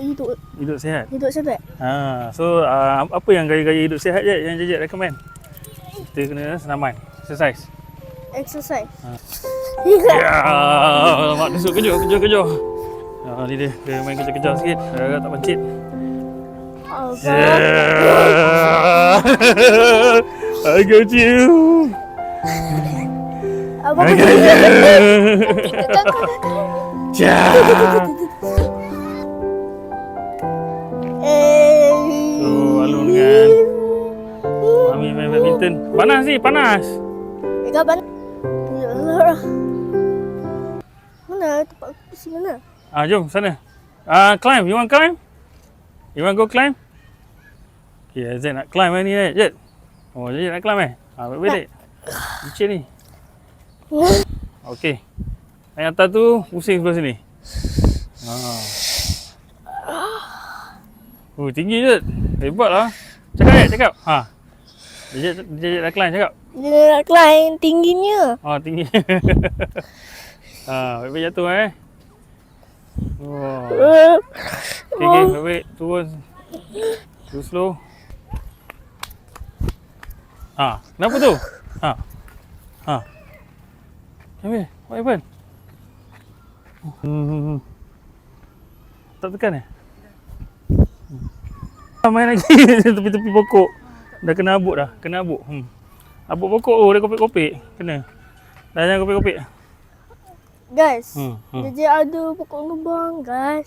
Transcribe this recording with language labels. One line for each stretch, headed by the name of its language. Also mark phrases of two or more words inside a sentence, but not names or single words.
Malay: Hidup sihat. hidup sihat. Ha, so apa yang gaya-gaya hidup sihat je yang Jejak recommend? Kita kena senaman, exercise. Exercise. Ha. Ya. Ya, mak dusuk kejar. Ha, ni dia main kejar-kejar sikit. Agak tak pancit.
English: Yeah. I got you.
Malay: Apa
English: I got you. Ja.
Malay: Alun dengan Mami main badminton. Panas ni, panas. Kapan? Mana tempat kursi mana? Jom sana.
English: Climb. You want climb? You want go climb?
Malay: Okay, Zed nak climb ni Zed. Oh, Zed nak climb baik-baik dek. Licin ni. Okay. Naik atas tu, pusing sebelah sini. Tinggi Zed. Hebat lah. Cakap. Jejak nak climb, cakap. Dia nak climb tingginya. Tinggi. Baik-baik jatuh Wah. Okay, baik-baik. Turun.
English: Too slow.
Malay: Kenapa tu?
English: What happened?
Malay: Tak tekan main lagi tepi-tepi pokok. Dah kena abuk dah. Abuk pokok dah kopek-kopek. Kena. Dah jangan kopek-kopek. Guys, dia ada pokok tumbang, guys.